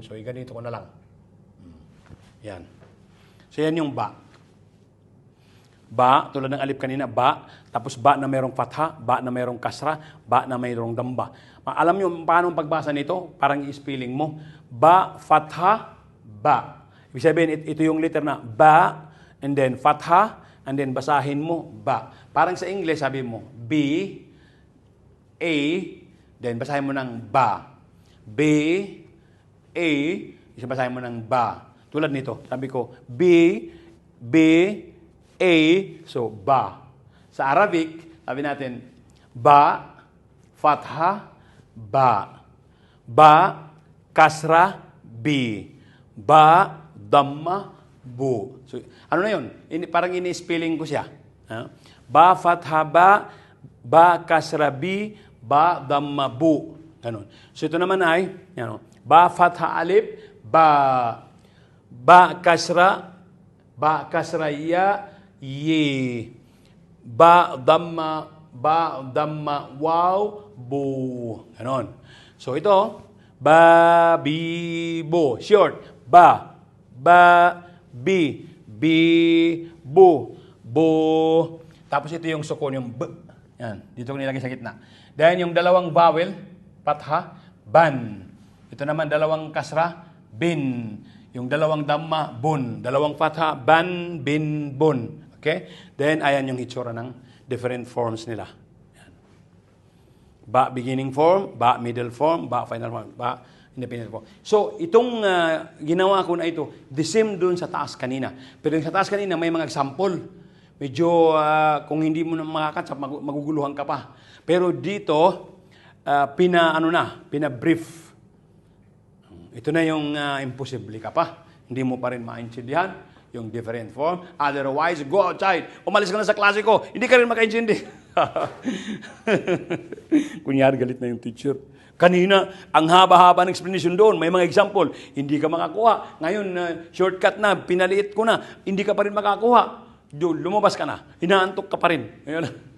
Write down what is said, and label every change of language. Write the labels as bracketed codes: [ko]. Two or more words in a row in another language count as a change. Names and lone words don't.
[tl] So, ganito ko na lang. Yan. So, yan yung ba. Ba, tulad ng alif kanina, ba, tapos ba na mayroong fatha, ba na mayroong kasra, ba na mayroong damba. Alam niyo paano pagbasa nito? Parang i-spelling mo. [ar] Ba, fatha, ba. [tl] Ibig sabihin, ito yung letter na ba, [en] and then fatha, and then [tl] basahin mo, [en] ba. [tl] Parang sa English, sabi mo, B, A, then basahin mo ng ba. B, A, basahin mo ng ba. Tulad nito, sabi ko, B, A, so ba. Sa Arabic, sabi natin, [ar] ba, fatha, ba. Ba, kasra, bi. Ba, damma, bu. [tl] So, ano na yun? Parang ini-spelling ko siya. [ar] Ba, fatha, ba, kasra, bi, ba, damma, bu. [tl] Ganun. So, ito naman ay, [ar] ba, fatha, alif, ba. Ba, kasra, ya, ye. Ba, damma, waw, bu. [tl] Ganon. So, ito, [ar] ba, bi, bo. Short. Ba, bi, bu, bo. [tl] Tapos ito yung sukon, yung b. Yan. Dito ko nilagay sa gitna. Then, yung 2 vowel, patha, ban. Ito naman 2 kasra, bin. Yung 2 damma, bun. [ar] 2 fatha, ban, bin, bun. [tl] Okay? Then, ayan yung hitsura ng [en] different forms [tl] nila. Ayan. [en] Ba, beginning form, ba, middle form, ba, final form, ba, independent form. [tl] So, itong ginawa ko na ito, [en] the same [tl] dun sa taas kanina. Pero yung sa taas kanina, may mga example. Medyo, kung hindi mo na makakatsa, maguguluhan ka pa. Pero dito, pina-brief. Ito na yung imposible ka pa. Hindi mo pa rin maintindihan yung [en] different form. Otherwise, go outside. [tl] Umalis ka na sa klase ko. Hindi ka rin makaintindi. Kunyari, galit na yung teacher. Kanina, ang haba-haba ng explanation doon. May mga example. Hindi ka makakuha. Ngayon, shortcut na. Pinaliit ko na. Hindi ka pa rin makakuha. Lumabas ka na. Inaantok ka pa rin.